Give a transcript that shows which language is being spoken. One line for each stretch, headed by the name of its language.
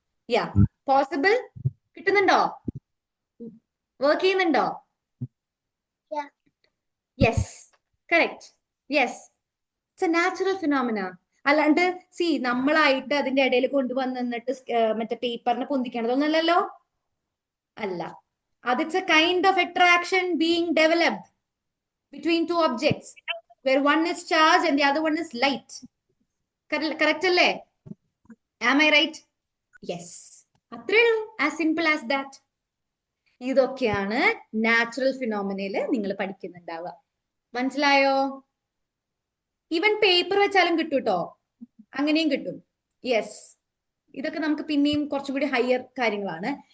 Malayalam: യാ, possible? കിട്ടുന്നുണ്ടോ? Work ചെയ്യുന്നുണ്ടോ?
English: Yes, correct. Yes, it's a natural phenomena.
Malayalam: അല്ലാണ്ട് നമ്മളായിട്ട് അതിന്റെ ഇടയിൽ കൊണ്ടുവന്നിട്ട് മറ്റേ പേപ്പറിനെ പൊന്തിക്കണതൊന്നല്ലോ. അല്ല, അത്
English: It's a kind of attraction being developed between two objects where one is charged and the other one is light. Correct alle? Am I right? Yes. അത്രേ, as simple as that.
Malayalam: ഇതൊക്കെയാണ് നാച്ചുറൽ ഫിനോമിനയില് നിങ്ങൾ പഠിക്കുന്നുണ്ടാവുക. മനസ്സിലായോ? Even paper വെച്ചാലും കിട്ടും കേട്ടോ, അങ്ങനെയും കിട്ടും. Yes, ഇതൊക്കെ നമുക്ക് പിന്നെയും കുറച്ചും കൂടി ഹയർ കാര്യങ്ങളാണ്.